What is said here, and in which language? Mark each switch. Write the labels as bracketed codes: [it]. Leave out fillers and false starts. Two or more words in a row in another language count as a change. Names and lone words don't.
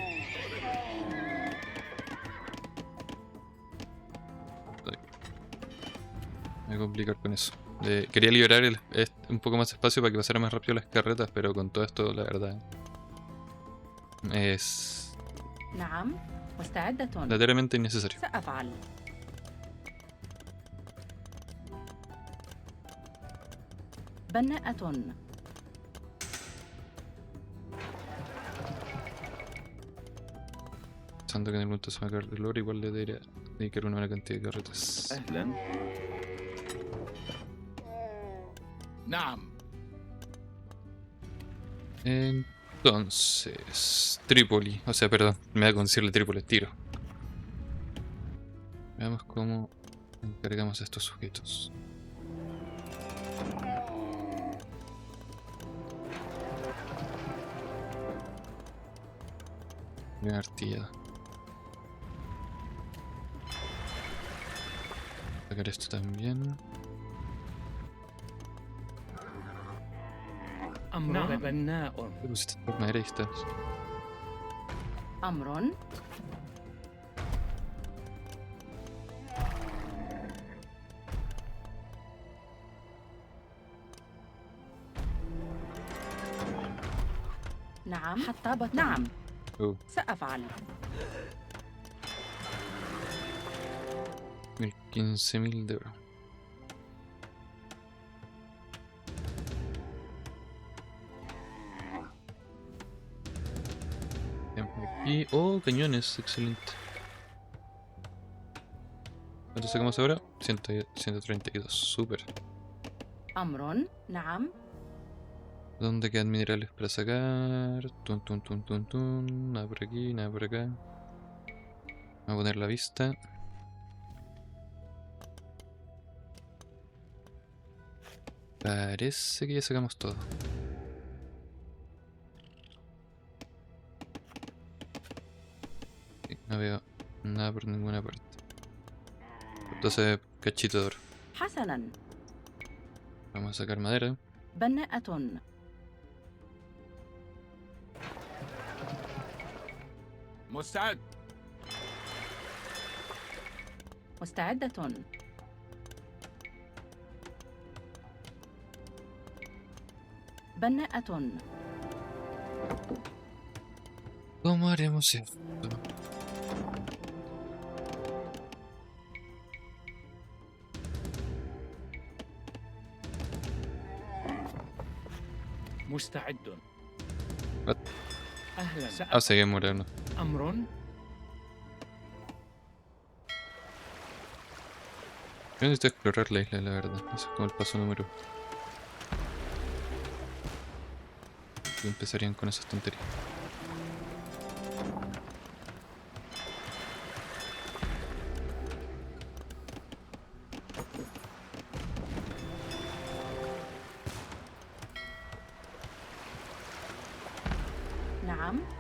[es] Ay. Me voy a complicar con eso. Quería liberar un poco más de espacio para que pasara más rápido las carretas, pero con todo esto, la verdad, es [ar] نعم مستعدة. [es] lateralmente innecesario. [ar] سأفعل. بناءة. [es] Pensando que en el momento se va a acabar el oro, igual le debería dedicar una buena cantidad de carretas. [ar] أهلا. نعم. [es] Entonces, Trípoli, o sea, perdón, me da con decirle Trípoli al tiro. Veamos cómo encargamos a estos sujetos. Bien artillada. Sacar esto también. [ar] أمر بناء. [es] ¿Qué pusiste por madera y estás? [ar] أمر. نعم حطابة. نعم Oh, سأفعل. [es] 15.000 de oro. Bien, aquí. Oh, cañones, excelente. ¿Cuánto sacamos ahora? 132, super. [ar] أمر. نعم. [es] ¿Dónde quedan minerales para sacar? Tun, tun, tun, tun, tun. Nada por aquí, nada por acá. Vamos a poner la vista. Parece que ya sacamos todo. Sí, no veo nada por ninguna parte. Entonces, cachito de oro. [ar] حسنا. [es] Vamos a sacar madera. [ar] بناءة. مستعد. مستعدة. بناءة. [es] ¿Cómo haremos esto? [ar] مستعد. [en] What? [ar] أهلا. [es] Ah, seguimos muriendo. [ar] أمر. [es] Yo necesito explorar la isla, la verdad. Eso es como el paso número 1. Y empezarían con esas tonterías. [ar] نعم.